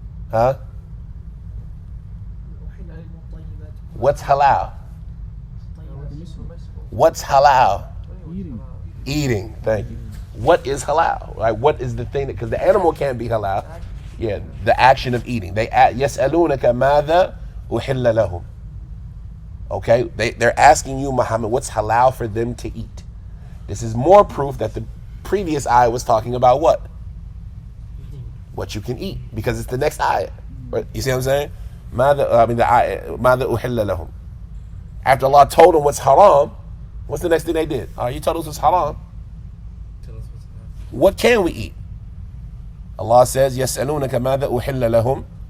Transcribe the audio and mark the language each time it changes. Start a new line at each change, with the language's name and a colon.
English: Huh? What's halal? What's halal? Eating. Thank you. What is halal? Right? What is the thing that, because the animal can't be halal. Yeah, the action of eating. They
Arabic: يسألونك ماذا أحل لهم.
English: Okay, they're asking you, Muhammad, what's halal for them to eat? This is more proof that the previous ayah was talking about what? What you can eat, because it's the next ayah. Right? You see what I'm saying?
Arabic: ماذا أحل لهم.
English: After Allah told them what's haram, what's the next thing they did? You told us what's haram. What can we eat? Allah says,
Arabic: يسألونك ماذا أحل لهم.